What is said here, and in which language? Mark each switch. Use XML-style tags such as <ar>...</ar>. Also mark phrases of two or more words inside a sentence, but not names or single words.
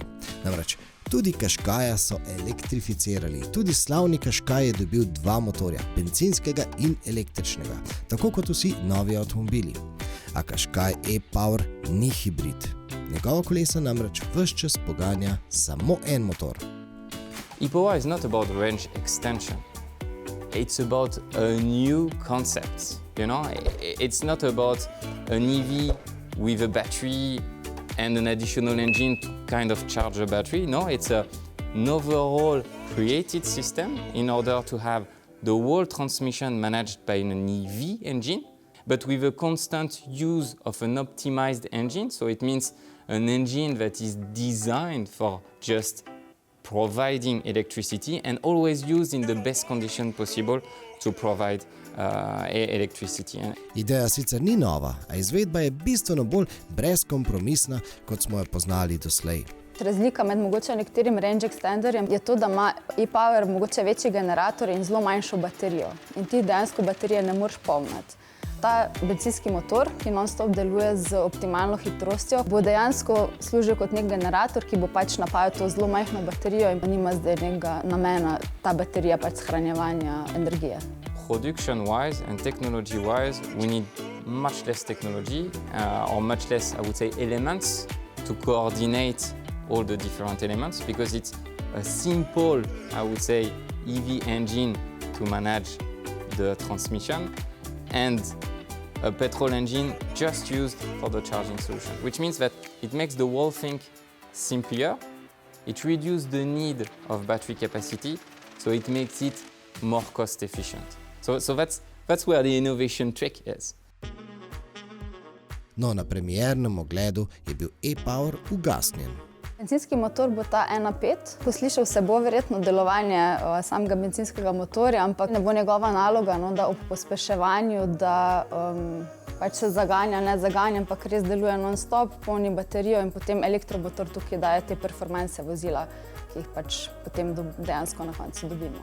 <sl>Namreč tudi Qashqaia so elektrificirali. Tudi slavni Qashqai je dobil dva motorja, bencinskega in električnega, tako kot vsi novi avtomobili. A Qashqai e-Power ni hibrid. Njegova kolesa namreč ves čas poganja samo en motor.</sl> <en>E-Power is not about range extension. It's about a new concept. You know, it's not about an EV with a battery and an additional engine to kind of charge a battery. No, it's an overall created system in order to have the whole transmission managed by an EV engine, but with a constant use of an optimized engine. So it means an engine that is designed for just providing electricity and always used in the best condition possible to provide electricity.</en> <sl>Ideja sicer ni nova, a izvedba je bistveno bolj brezkompromisna, kot smo jo poznali doslej. Razlika med mogoče nekaterim range extenderjem je to, da ima e-Power mogoče večji generator in zelo manjšo baterijo. In ti dejansko baterije ne moreš polniti. Ta bencinski motor, ki non-stop deluje z optimalno hitrostjo, bo dejansko služil kot nek generator, ki bo pač napajal to zelo majhno baterijo in nima zdaj nekega namena ta baterija pač shranjevanja energije.</sl> <en>Production-wise and technology-wise, we need much less technology or much less, I would say, elements to coordinate all the different elements because it's a simple, I would say, EV engine to manage the transmission and a petrol engine just used for the charging solution, which means that it makes the whole thing simpler, it reduces the need of battery capacity, so it makes it more cost efficient. So that's where the innovation trick is.</en> <sl>No, na premiernem ogledu je bil e-Power ugasnjen. Bencinski motor bo ta 1.5. Poslišal se bo verjetno delovanje samega bencinskega motorja, ampak ne bo njegova naloga, no, da ob pospeševanju, da pač se zaganja, ne zaganja, ampak res deluje non-stop, polni baterijo in potem elektromotor tukaj daje te performance vozila, ki jih pač potem dejansko na koncu dobimo.</sl>